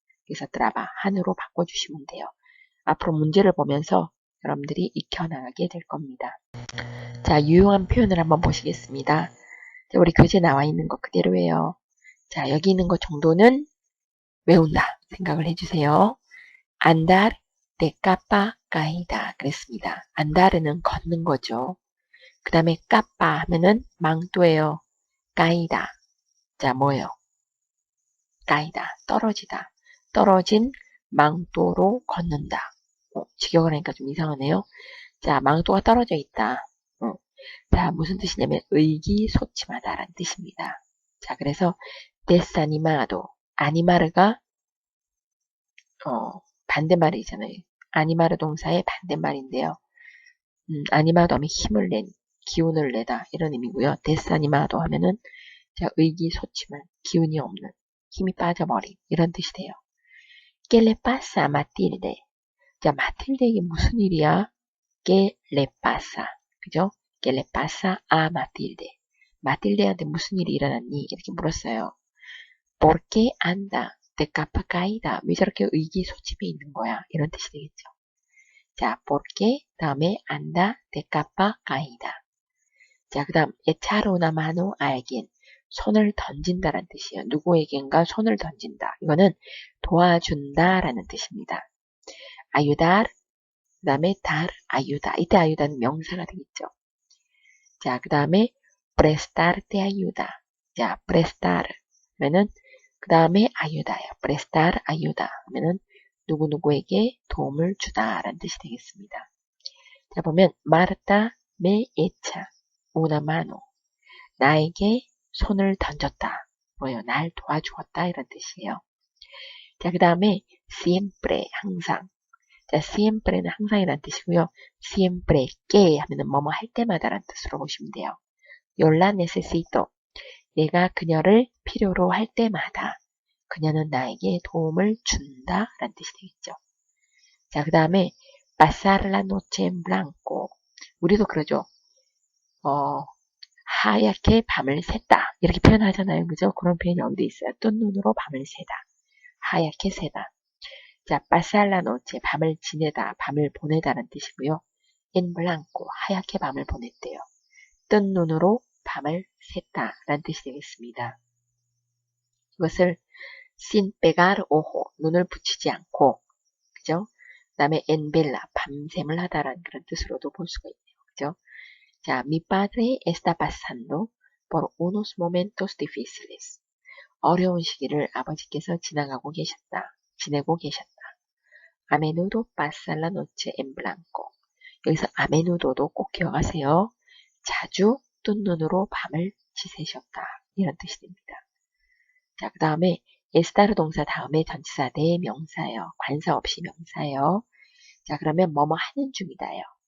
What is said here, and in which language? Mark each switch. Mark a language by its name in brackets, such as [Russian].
[Korean] 그래서 trabajan으로 바꿔주시면 돼요. 앞으로 문제를 보면서 여러분들이 익혀나가게 될 겁니다. 자, 유용한 표현을 한번 보시겠습니다. 자, 우리 교재에 나와 있는 것 그대로예요. 자, 여기 있는 것 정도는 외운다 생각을 해주세요. [Spanish] andar de capa caída 그랬습니다. [Korean] andar은 걷는 거죠. 그 다음에 capa 하면은 망토예요. caída 자 뭐예요? caída 떨어지다. 떨어진 망토로 걷는다. 직역을 하니까 좀 이상하네요. 자 망토가 떨어져 있다. 자 무슨 뜻이냐면 의기소침하다라는 뜻입니다. 자 그래서 desanimado 아니마르가 반대말이잖아요. 아니마르 동사의 반대말인데요. 아니마도 하면 힘을 낸, 기운을 내다 이런 의미고요. 데스아니마도 하면은 의기소침한, 기운이 없는, 힘이 빠져버린 이런 뜻이 돼요. [Spanish] ¿Qué le pasa a Matilde? [Korean] 자, 마틸데에게 무슨 일이야? [Spanish] ¿Qué le pasa? [Korean] 그죠? [Spanish] ¿Qué le pasa a Matilde? [Korean] 마틸데한테 무슨 일이 일어났니? 이렇게 물었어요. [Spanish] ¿Por qué anda de capa caída? [Korean] 왜 저렇게 의기소침해 있는 거야? 이런 뜻이 되겠죠. 자, [Spanish] porque [Korean] 다음에 [Spanish] anda de capa caída. [Korean] 자, 그 다음 [Spanish] echar una mano a alguien. [Korean] 손을 던진다라는 뜻이에요. 누구에겐가 손을 던진다. 이거는 도와준다라는 뜻입니다. [Spanish] ayudar, [Korean] 그 다음에 [Spanish] dar ayuda. [Korean] 이때 ayuda는 명사가 되겠죠. 자, 그 다음에 [Spanish] prestarte ayuda. [Korean] 자, prestar 하면은 그 다음에 ayuda예요. [Spanish] prestar ayuda [Korean] 하면은 누구누구에게 도움을 주다라는 뜻이 되겠습니다. 자, 보면 [Spanish] Marta me echa una mano. [Korean] 나에게 손을 던졌다. 뭐예요? 날 도와주었다 이런 뜻이에요. 자, 그 다음에 siempre 항상. 자, siempre는 항상이란 뜻이고요. [Spanish] siempre que [Korean] 하면은 뭐뭐 할 때마다라는 뜻으로 보시면 돼요. [Spanish] Yo la necesito. [Korean] 내가 그녀를 필요로 할 때마다 그녀는 나에게 도움을 준다 라는 뜻이 되겠죠. 자, 그 다음에 [Spanish] pasar la noche en blanco. [Korean] 우리도 그러죠. 하얗게 밤을 샜다. 이렇게 표현하잖아요. 그죠? 그런 표현이 여기도 있어요. 뜬 눈으로 밤을 새다. 하얗게 새다. 자, [Spanish] pasar la noche. [Korean] 밤을 지내다, 밤을 보내다라는 뜻이고요. [Spanish] en blanco. [Korean] 하얗게 밤을 보냈대요. 뜬 눈으로 밤을 샜다. 라는 뜻이 되겠습니다. 이것을 [Spanish] sin pegar ojo. [Korean] 눈을 붙이지 않고. 그죠? 그 다음에 [Spanish] en vela. [Korean] 밤샘을 하다라는 그런 뜻으로도 볼 수가 있네요. 그죠? 자, [Spanish] mi padre está pasando por unos momentos difíciles. [Korean] 어려운 시기를 아버지께서 지내고 계셨다. [Spanish] A menudo pasa la noche en blanco. [Korean] 여기서 [Spanish] a menudo [Korean] 도 꼭 기억하세요. 자주 뜬 눈으로 밤을 지셋이 없다. 이런 뜻이 됩니다. 자, 그 다음에 에스타르 동사 다음에 전치사 대 명사예요. 관사 없이 명사예요. 자, 그러면 뭐뭐 하는 중이다요.